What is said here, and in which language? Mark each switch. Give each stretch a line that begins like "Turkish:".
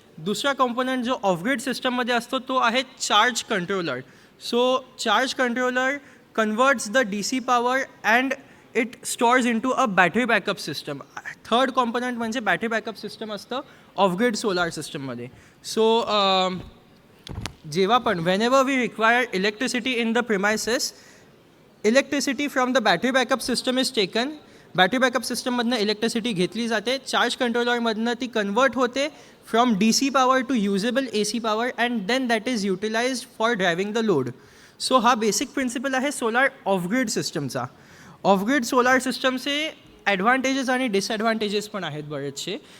Marathi: दुसरा कॉम्पोनंट जो ऑफ-ग्रिड सिस्टममध्ये असतो तो आहे charge controller.
English: So charge controller converts the DC power and it stores into a battery backup system.
Marathi: Third component म्हणजे बॅटरी बॅकअप सिस्टम असतं ऑफ-ग्रिड सोलार सिस्टममध्ये. सो जेव्हा पण
English: whenever we require electricity in the premises, electricity from the battery backup system is taken.
Marathi: Battery backup सिस्टममधनं electricity घेतली जाते. Charge कंट्रोलरमधनं ती convert होते
English: From DC power to usable AC power and then that is utilized for driving the load.
Marathi: So हा basic principle आहे solar off-grid सिस्टमचा. Off-grid solar सिस्टमचे advantages आणि disadvantages पण आहेत बरेचसे.